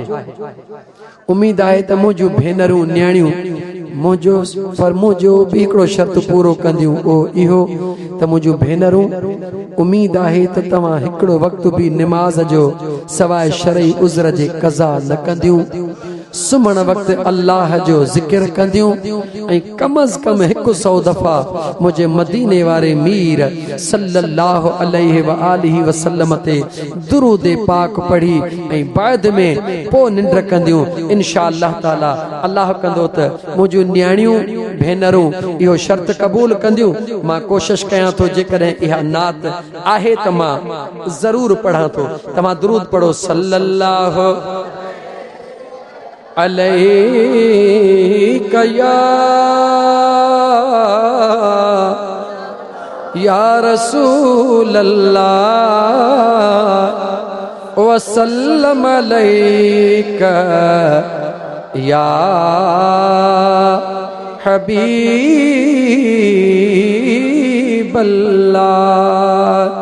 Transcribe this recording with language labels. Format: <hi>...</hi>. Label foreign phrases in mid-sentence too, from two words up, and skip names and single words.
<sd>उम्मीद आहे त मुंहिंजूं भेनरूं न्याणियूं मुंहिंजो बि हिकिड़ो शर्त पूरो कंदियूं उहो इहो त मुंहिंजूं भेनरूं उम्मीद आहे त तव्हां हिकिड़ो वक़्तु बि निमाज़ जो सवाइ शरई उज़र जे क़ज़ा न कंदियूं सुम्हण वक़्तु अल्लाह जो ज़िक्र कंदियूं ऐं कम अज़ कम 100 दफ़ा मुंहिंजे मदीने वारे मीर</sd> <ar>صلى الله عليه و آله وسلم</ar> <sd>ते दुरूद पाक पढ़ी ऐं बाद में पोइ निंड कंदियूं</sd> <ar>إن شاء الله تعالى</ar> <sd>अल्लाह कंदो त मुंहिंजूं न्याणियूं भेनरूं इहो शर्त क़बूल कंदियूं। मां कोशिश कयां थो जेकॾहिं इहा नात आहे त मां ज़रूर पढ़ां थो। तव्हां दुरूद पढ़ो</sd> <ar>صلى الله عليك يا رسول الله وسلم عليك يا حبيب الله.</ar>